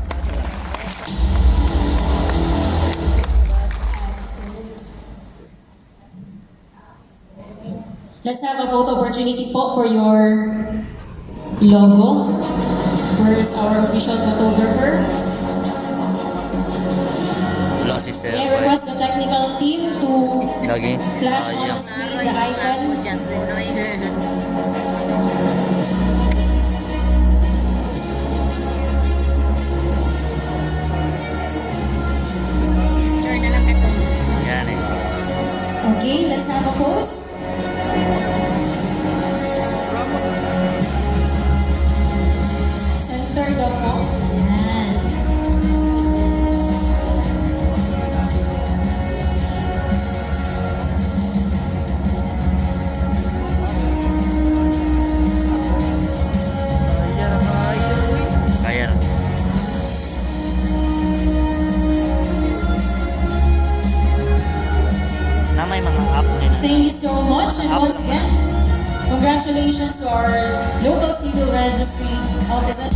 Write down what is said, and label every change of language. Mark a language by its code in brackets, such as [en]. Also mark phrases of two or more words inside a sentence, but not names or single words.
[en] Let's have a photo opportunity po for your logo. Where is our official photographer? [tl] Wala si Sir. [en] May I request the technical team to [tl] Lagi. [en] flash on the screen the icon. [tl] Yan eh. [en] Okay, let's have a pose. [tl] Center daw po. Ayan. Kaya. Na may mga app nila. [en] Thank you so much, and once again, congratulations to our local civil registry officers.